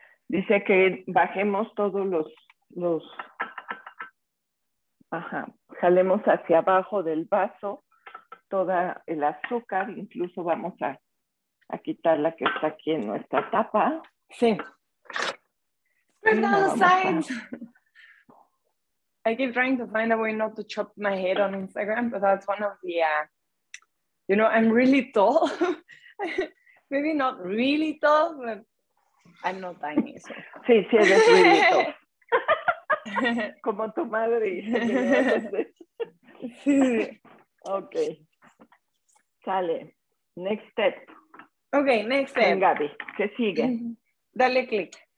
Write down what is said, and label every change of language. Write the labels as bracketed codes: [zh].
[es] Dice que bajemos todos los jalemos hacia abajo del vaso toda el azúcar, incluso vamos a quitar la que está aquí en nuestra tapa. [en] Sí. Spread down the sides. I keep trying to find a way not to chop my head on Instagram, but that's one of the, you know, I'm really tall. Maybe not really tall, but I'm not tiny. So. [es] Sí, sí, eres [en] really tall. [es] Como tu madre dice que le vas a hacer. Sí. [en] Ok. Sale. Next step. Ok, next step. [es] Gaby, ¿qué sigue? Dale clic.